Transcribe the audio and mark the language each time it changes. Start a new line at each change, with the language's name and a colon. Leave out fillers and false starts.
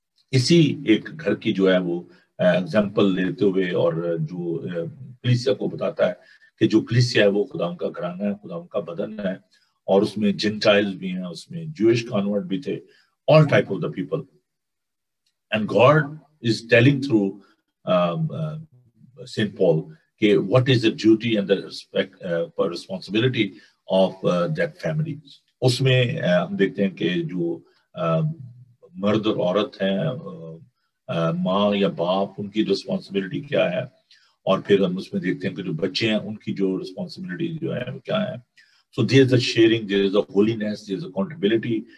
Urdu: اسی ایک گھر کی جو ہے وہ اگزامپل لیتے ہوئے اور جو کلیسیا کو بتاتا ہے کہ جو کلیسیا ہے وہ خدا کا گھرانہ ہے، خدا کا بدن ہے، اور اس میں جنٹائل بھی ہیں، اس میں جوئش کانورٹ بھی تھے،
English: all type of the people. And God is telling through St. Paul, okay, what is the duty and the responsibility of that family.
Urdu: اس میں ہم دیکھتے ہیں کہ جو مرد اور عورت ہیں، ماں یا باپ، ان کی رسپانسبلٹی کیا ہے، اور پھر ہم اس میں دیکھتے ہیں کہ جو بچے ہیں ان کی جو رسپانسبلٹی جو ہے وہ کیا ہے۔
English: So there is a sharing, there is a holiness, there is a accountability.